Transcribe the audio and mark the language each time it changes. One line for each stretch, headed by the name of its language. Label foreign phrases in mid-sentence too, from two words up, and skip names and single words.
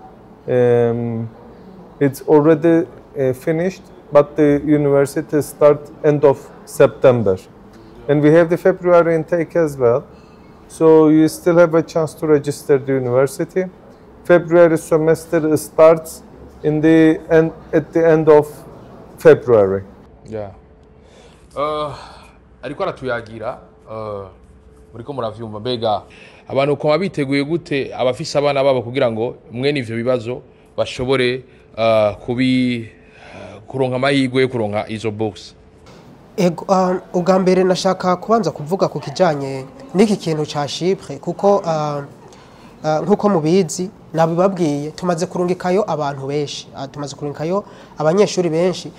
English: It's already finished, but the university starts end of September. And we have the February intake as well. So you still have a chance to register the university. February semester starts at the end of February. Yeah.
Rundi: Ariko aratuyagira muriko muravyumva mbega abantu ko biteguye gute abafise abana babo kugira ngo mwene ivyo bibazo bashobore kuronka amahirwe yo kuronka izo bourse. Ubwa mbere nashaka kubanza kuvuga ku kijanye n'iki kintu ca CHYPRE kuko nkuko mubizi nabibabwiye tumaze kurungikayo abantu benshi, tumaze kurungikayo abanyeshuri benshi.